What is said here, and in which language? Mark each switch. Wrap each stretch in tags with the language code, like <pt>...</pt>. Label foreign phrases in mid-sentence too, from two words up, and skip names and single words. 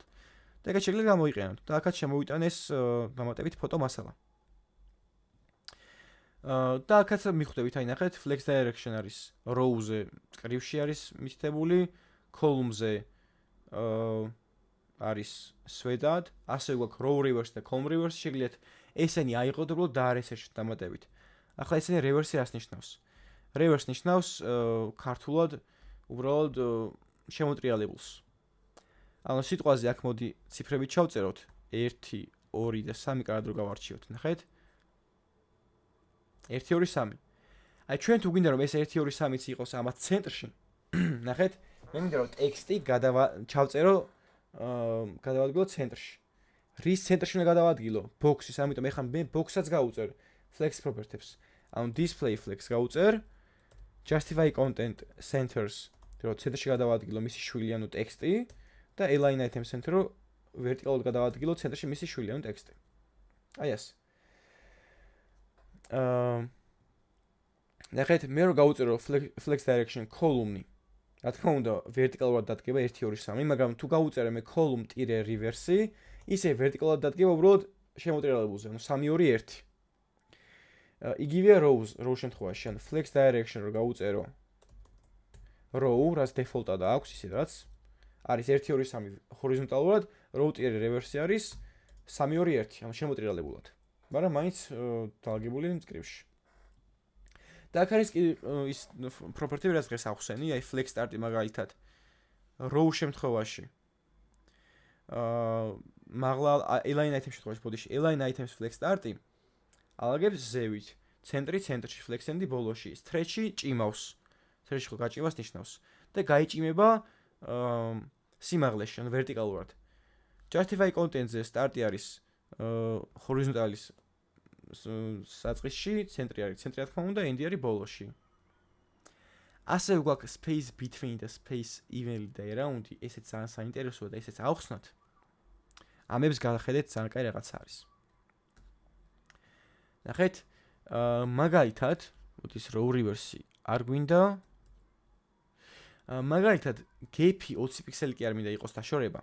<ka>და ეგეთ შეიძლება გამოიყენოთ. და აქაც შემოვიტანეს დამატებით ფოტო მასალა. და აქაც მიხვდებით, აი ნახეთ,</ka> <en>flex direction</en> <ka>არის row-ზე, წკრივში არის მითითებული, column-ზე არის სვედად, ასევე გვაქვს</ka> <en>row reverse</en> <ka>და</ka> <en>column reverse,</en> <ka>შეგიძლიათ ესენი აიღოთ უბრალოდ დაარესერჩოთ დამატებით. ახლა ესენი reverse რას ნიშნავს? reverse ნიშნავს ქართულად უბრალოდ შემოტრიალებულს. ანუ სიტყვაზე აქ მოდი ციფრებით ჩავწეროთ 1 2 და 3 კარად რო გავარჩიოთ, ნახეთ? 1 2 3. აი ჩვენ თუ გვინდა რომ ეს 1 2 3-იც იყოს ამათ ცენტრში, ნახეთ? მე მინდა რომ ტექსტი ჩავწერო გადავადგილო ცენტრში. რის ცენტრში უნდა გადავადგილო? box-ის, ამიტომ ეხლა მე box-საც გავუწერ</ka> <en>flex properties.</en> <ka>ანუ</ka> <en>display flex</en> <ka>გავუწერ</ka> <en>justify content centers,</en> <ka>რომ ცენტრში გადავადგილო მისი შვილი, ანუ ტექსტი და</ka> <en>align item center,</en> <ka>რომ ვერტიკალურად გადავადგილო ცენტრში მისი შვილი, ანუ ტექსტი. აი ეს. ნახეთ, მე რო გავუწერო</ka> <en>flex direction column-ი.</en> <ka>რა თქმა უნდა, ვერტიკალურად დადგება 1 2 3, მაგრამ თუ გავუწერე მე column-reverse-ი, ისე ვერტიკალურად დადგება უბრალოდ შემოტრიალებულზე, ანუ 3 2 1. იგივეა rows შემთხვევაში, ანუ</ka> <en>flex direction</en> <ka>რო გავუწერო row, რაც default-ად აქვს, ისე რაც არის 1 2 3 ჰორიზონტალურად, row-reverse არის 3 2 1, ანუ შემოტრიალებულად. მაგრამ მაინც დალაგებული მწკრივში. და აქ არის ის property, რაც დღეს ახსენი, აი</ka> <en>flex start-ი</en> <ka>მაგალითად row შემთხვევაში. მაღლა</ka> <en>align item</en> <ka>შემთხვევაში, ბოდიში</ka> <en>align items flex start-ი</en> <ka>ალაგებს ზევით, ცენტრში, flex-endy ბოლოში, stretch-ი ჭიმავს. stretch-ი ხო გაჭიმას ნიშნავს და გაიჭიმება სიმაღლეში, ანუ ვერტიკალურად.</ka> <en>justify content-ზე</en> <ka>start-ი არის ჰორიზონტალის საწყისში, ცენტრი არის ცენტრი, რა თქმა უნდა, end-ი არის ბოლოში. ასევე გვაქვს</ka> <en>space between</en> <ka>და</ka> <en>space evenly</en> <ka>და around-ი, ესეც ძალიან საინტერესოა და ესეც ავხსნათ. ამებს გადახედეთ, ძალიან კაი რაღაც არის. ნახეთ, მაგალითად, მოდის</ka> <en>row reverse-ი</en> <ka>არ გვინდა. მაგალითად, gap-ი 20 პიქსელი კი არ მინდა იყოს დაშორება.</ka>